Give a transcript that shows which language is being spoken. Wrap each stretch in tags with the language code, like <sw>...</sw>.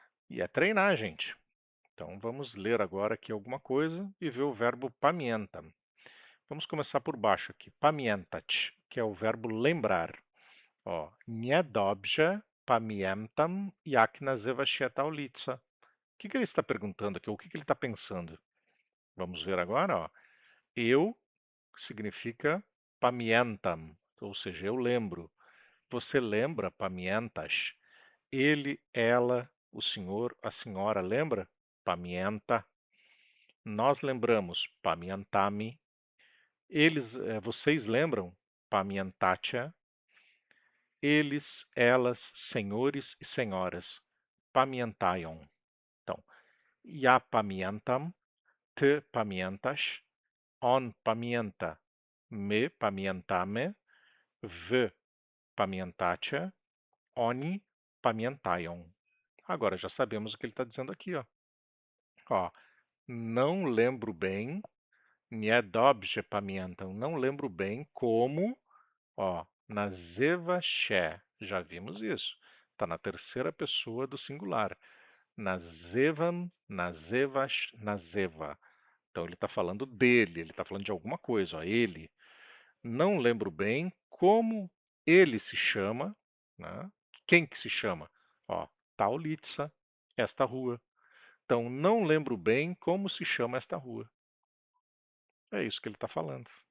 <pt>E é treinar, gente. Então, vamos ler agora aqui alguma coisa e ver o verbo pamiętam. Vamos começar por baixo aqui. Pamiętać, que é o verbo lembrar.</pt> <pl>Ó, niedobrze pamiętam, jak nazywa się ta ulica.</pl> <pt>O que ele está perguntando aqui? O que ele está pensando? Vamos ver agora. Ó. Eu significa pamiętam, ou seja, eu lembro. Você lembra, pamiętasz? Ele, ela, o senhor, a senhora lembra? Pamięta. Nós lembramos, pamiętamy. Eles, vocês lembram? Pamiętacie. Eles, elas, senhores e senhoras, pamiętają.</pt> <pl>Ja pamiętam, ty pamiętasz, on pamięta, my pamiętamy, wy pamiętacie, oni pamiętają.</pl> <pt>Agora já sabemos o que ele está dizendo aqui, ó. Ó, não lembro bem,</pt> <pl>nie dobrze pamiętam,</pl> <pt>não lembro bem como, ó,</pt> <pl>nazywa się.</pl> <pt>Já vimos isso. Está na terceira pessoa do singular.</pt> <pl>Nazywam, nazywasz, nazywa.</pl> <pt>Então ele está falando dele, ele está falando de alguma coisa, ó, ele. Não lembro bem como ele se chama, né? Quem que se chama? Ó, Taulitsa, esta rua. Então, não lembro bem como se chama esta rua. É isso que ele está falando.</pt>